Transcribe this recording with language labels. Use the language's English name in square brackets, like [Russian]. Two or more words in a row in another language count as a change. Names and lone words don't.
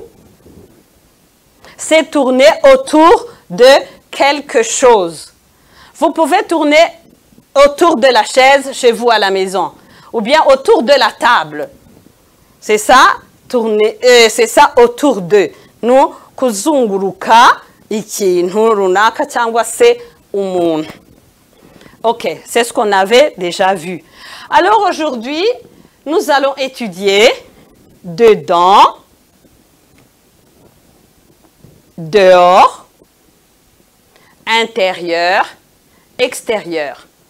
[French] C'est tourner autour de quelque chose. Vous pouvez tourner autour de la chaise chez vous à la maison, ou bien autour de la table. C'est ça, tourner, c'est ça autour d'eux. Nous, [Kinyarwanda] kuzunguruka ikintu runaka cyangwa se umuntu. [French] Ok, c'est ce qu'on avait déjà vu. Alors aujourd'hui, nous allons étudier dedans, dehors, intérieur, extérieur.